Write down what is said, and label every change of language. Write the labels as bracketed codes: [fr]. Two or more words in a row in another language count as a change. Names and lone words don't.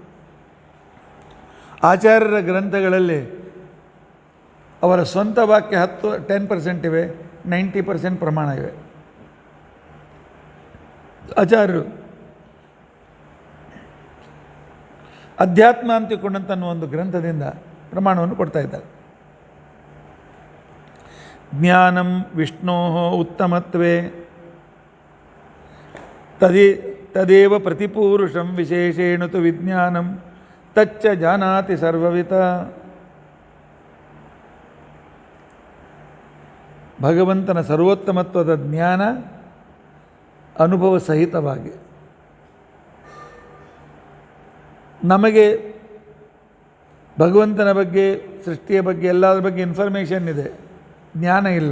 [kn] ಆಚಾರ್ಯರ ಗ್ರಂಥಗಳಲ್ಲಿ ಅವರ ಸ್ವಂತ ವಾಕ್ಯ 10% ಇವೆ, 90% ಪ್ರಮಾಣ ಇವೆ. ಆಚಾರ್ಯರು ಅಧ್ಯಾತ್ಮ ಅಂತಿಕೊಂಡಂತ ಒಂದು ಗ್ರಂಥದಿಂದ ಪ್ರಮಾಣವನ್ನು ಕೊಡ್ತಾ ಇದ್ದಾರೆ. [sa] ಜ್ಞಾನಂ ವಿಷ್ಣೋ ಉತ್ತಮತ್ವೇ ತದೇವ ಪ್ರತಿಪೂರುಷಂ ವಿಶೇಷೇಣ ತು ವಿಜ್ಞಾನಂ ತಚ್ಚ ಜಾನಾತಿ ಸರ್ವವಿತ. [kn] ಭಗವಂತನ ಸರ್ವೋತ್ತಮತ್ವದ ಜ್ಞಾನ ಅನುಭವ ಸಹಿತವಾಗಿ ನಮಗೆ ಭಗವಂತನ ಬಗ್ಗೆ, ಸೃಷ್ಟಿಯ ಬಗ್ಗೆ, ಎಲ್ಲದರ ಬಗ್ಗೆ ಇನ್ಫಾರ್ಮೇಷನ್ ಇದೆ, ಜ್ಞಾನ ಇಲ್ಲ.